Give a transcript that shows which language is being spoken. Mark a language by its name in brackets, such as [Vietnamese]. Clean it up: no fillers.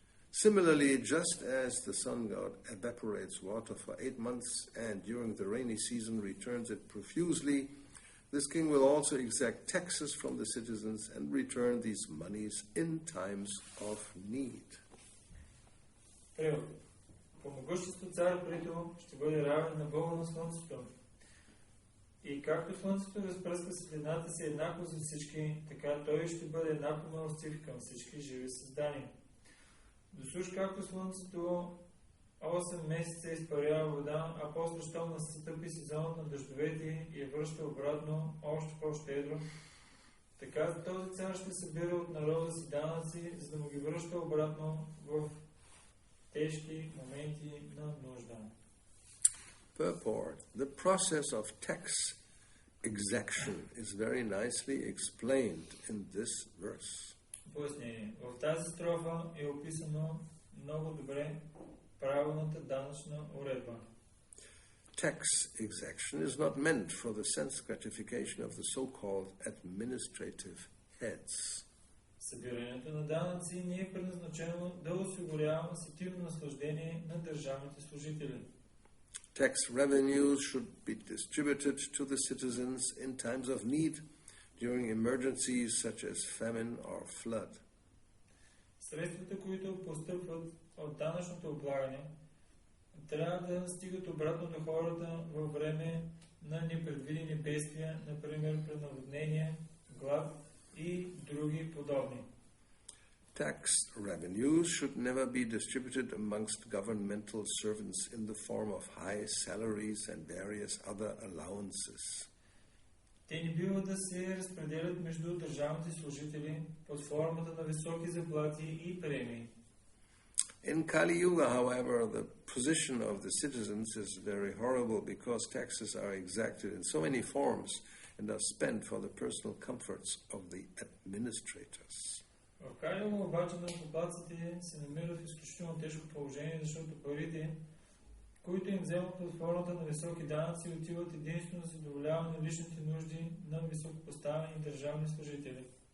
[English] Similarly, just as the sun god evaporates water for 8 months and during the rainy season returns it profusely, this king will also exact taxes from the citizens and return these monies in times of need. [Bulgarian] По могъщество цар Приту ще бъде равен на Бога на слънцето. И както слънцето разпръска светлината си еднакво за всички, така той ще бъде еднакво милостив към всички живи създания. Досуж както слънцето 8 месеца изпарява вода, а после, щом настъпи сезонът на дъждовете и я връща обратно още по-щедро. Така този цар ще събира от народа си данъци, за да му ги връща обратно в тежки моменти на нужда. [English] Purport. The process of tax exaction is very nicely explained in this verse. [Bulgarian] Пояснение. В тази строфа е описано много добре правилната данъчна уредба. [English] Tax exaction is not meant for the sense gratification of the so-called administrative heads. [Bulgarian] Събирането на данъци не е предназначено да осигурява сетивно наслаждение на държавните служители. [English] Tax revenues should be distributed to the citizens in times of need during emergencies such as famine or flood. [Bulgarian] Средствата, които постъпват от данъчното облагане, трябва да стигат обратно до хората във време на непредвидени бедствия, например при наводнения, глад и други подобни. [English] Tax revenues should never be distributed amongst governmental servants in the form of high salaries and various other allowances. [Bulgarian] Те не бива да се разпределят между държавните служители под формата на високи заплати и премии. [English] In Kali-yoga, however, the position of the citizens is very horrible because taxes are exacted in so many forms and are spent for the personal comforts of the administrators. [Bulgarian] В Кали-юга обаче на данъкоплатците се намират в изключително тежко положение, защото парите, които им вземат под формата на високи данъци, отиват единствено за задоволяване на личните нужди на високопоставени държавни служители.